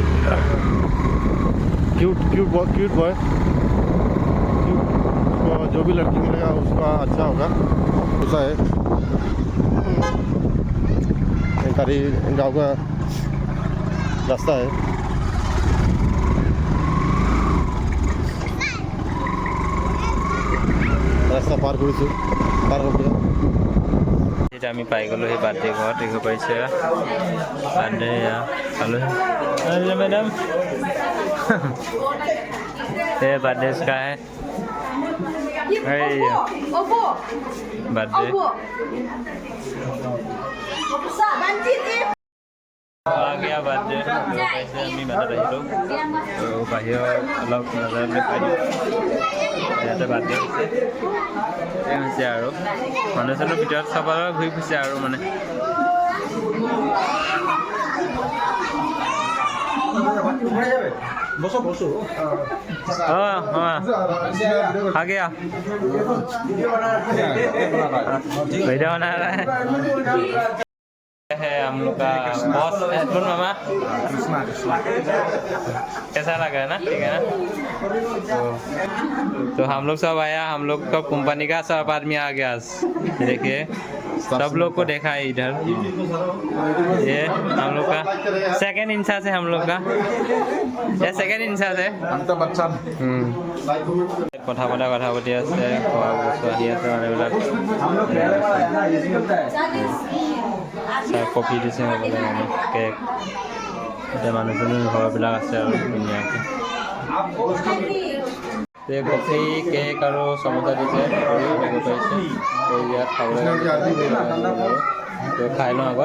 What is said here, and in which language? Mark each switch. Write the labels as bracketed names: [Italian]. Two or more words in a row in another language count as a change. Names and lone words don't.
[Hindi] क्यूट बॉय, जो भी लड़की मिलेगा उसका अच्छा होगा, ऐसा है। गाँव का रास्ता है। रास्ता पार कर [Assamese] আমি পাই গ'লোঁ সেই বাৰ্থডে ঘৰত। দেখিব পাৰিছে বাৰ্থডে পালোঁ মেডাম। [Hindi] ये बर्थडे का है, बर्थडे आ गया बर्थडे। [Assamese] আমি বাটত আহিলোঁ, তো বাহিৰৰ অলপ নজৰ পাই ইয়াতে বাৰ্থডে হৈছে আৰু মানুহ চানুহ ভিতৰত চাবলৈ ঘূৰি ফুৰিছে আৰু মানে। [Hindi] आ गया वीडियो बना रहा है हम लोग का बॉस हेडफोन मामा। कैसा लगा है ना? ठीक है ना? तो हम लोग सब आया, हम लोग का कंपनी का सब आदमी आ गया। देखिए सब लोग को देखा है इधर। ये हम लोग का सेकंड इंचार्ज है, हम लोग का ये सेकंड इंचार्ज है। [Assamese] কথা পাতি আছে, খোৱা বস্তু আহি আছে, মানুহবিলাক চাহ কফি দিছে হ'বলৈ, মানে কেক। এতিয়া মানুহ ঘৰবিলাক আছে আৰু ধুনীয়াকৈ কফি কেক আৰু চমোচা দিছে, পাৰিছে তো ইয়াত খাবলৈ খাই লওঁ আগত।